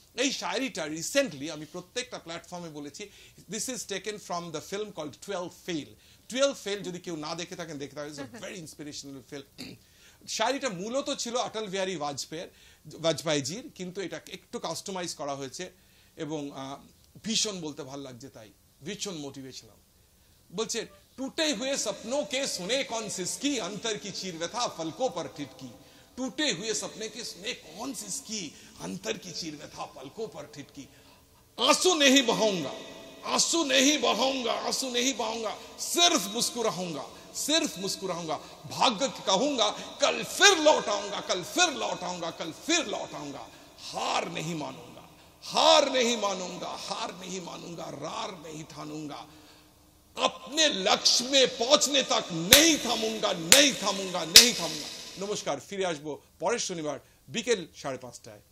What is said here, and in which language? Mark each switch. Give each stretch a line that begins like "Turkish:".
Bangla: এই শায়রিটা রিসেন্টলি আমি প্রত্যেকটা প্ল্যাটফর্মে বলেছি।
English: This is taken from the film called 12 fail.
Bangla: 12 fail যদি কেউ না দেখে থাকেন, দেখতে থাকেন,
English: It's a very inspirational film.
Bangla: শায়রিটা মূলত ছিল অটল বিহারী বাজপেয়ীজির, কিন্তু এটা একটু কাস্টমাইজ করা হয়েছে এবং ভীষণ বলতে ভালো লাগছে, তাই ভীষণ মোটিভেশনাল।
Hindi: বলছে, टूटे हुए सपनों के सुने कौन सिसकी, अंतर की चीर व्यथा पलकों पर ठिठकी। टूटे हुए सपने के सुने कौन सिसकी, अंतर की चीर व्यथा पलकों पर ठिठकी। आंसू नहीं बहाऊंगा, आंसू नहीं बहाऊंगा, आंसू नहीं बहाऊंगा, सिर्फ मुस्कुराऊंगा, सिर्फ मुस्कुराऊंगा। भाग्य कहूंगा कल फिर लौट आऊंगा, कल फिर लौट आऊंगा, कल फिर लौट आऊंगा। हार नहीं मानूंगा, हार नहीं मानूंगा, रार नहीं ठानूंगा, अपने लक्ष्य में पहुंचने तक नहीं থামूंगा।
Bangla: নমস্কার, ফিরে আসবো পরের শনিবার বিকেল 5:30টায়।